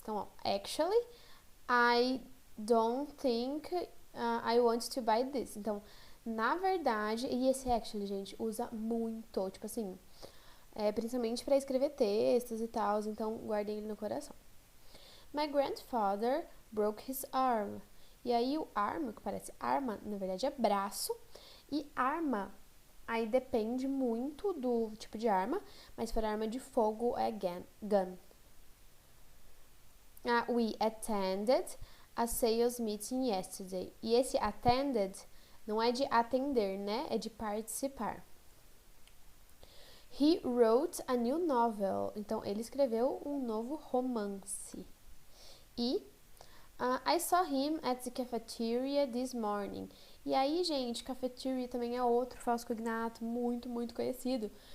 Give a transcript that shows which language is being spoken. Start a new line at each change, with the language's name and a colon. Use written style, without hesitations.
Portuguese: Então, ó,
English: actually, I don't think I want to buy this.
Portuguese: Então, na verdade, e esse actually, gente, usa muito, tipo assim, principalmente para escrever textos e tal, então guardem ele no coração.
English: My grandfather broke his arm.
Portuguese: E aí o arm, que parece arma, na verdade é braço, e arma aí depende muito do tipo de arma, mas se for arma de fogo é gun.
English: We attended a sales meeting yesterday.
Portuguese: E esse attended não é de atender, né? É de participar.
English: He wrote a new novel.
Portuguese: Então, ele escreveu um novo romance.
English: E I saw him at the cafeteria this morning.
Portuguese: E aí, gente, cafeteria também é outro falso cognato muito, muito conhecido.